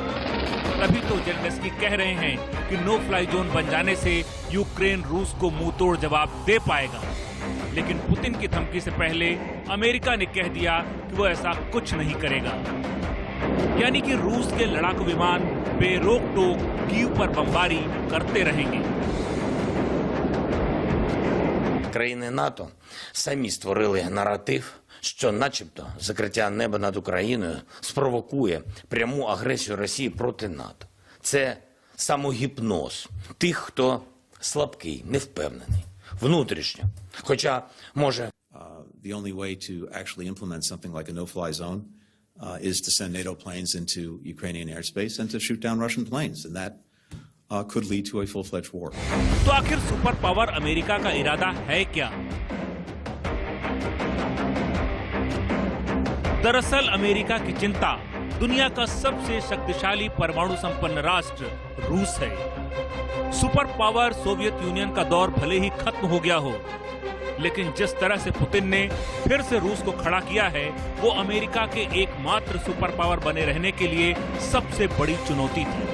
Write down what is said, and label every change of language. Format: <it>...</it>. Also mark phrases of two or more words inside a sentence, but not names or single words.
<hi>तभी तो जेलेंस्की कह रहे हैं कि नो फ्लाई जोन बन जाने से यूक्रेन रूस को मुंह तोड़ जवाब दे पाएगा। लेकिन पुतिन की धमकी से पहले अमेरिका ने कह दिया कि वो ऐसा कुछ नहीं करेगा। यानी कि रूस के लड़ाकू विमान बेरोक टोक कीव पर बमबारी करते रहेंगे।</hi> <uk>Країни НАТО самі створили наратив, що начебто закриття неба над Україною спровокує пряму агресію Росії проти НАТО. Це самогіпноз тих, хто слабкий, невпевнений, внутрішньо. Хоча, може...</uk> <en>The only way to actually implement something like a no-fly zone is to send NATO planes into Ukrainian airspace and to shoot down Russian planes, and that could lead to a full-fledged war.</en> <hi>तो आखिर सुपर पावर अमेरिका का इरादा है क्या? दरअसल अमेरिका की चिंता दुनिया का सबसे शक्तिशाली परमाणु संपन्न राष्ट्र रूस है। सुपर पावर सोवियत यूनियन का दौर भले ही खत्म हो गया हो, लेकिन जिस तरह से पुतिन ने फिर से रूस को खड़ा किया है, वो अमेरिका के एकमात्र सुपर पावर बने रहने के लिए सबसे बड़ी चुनौती थी।</hi>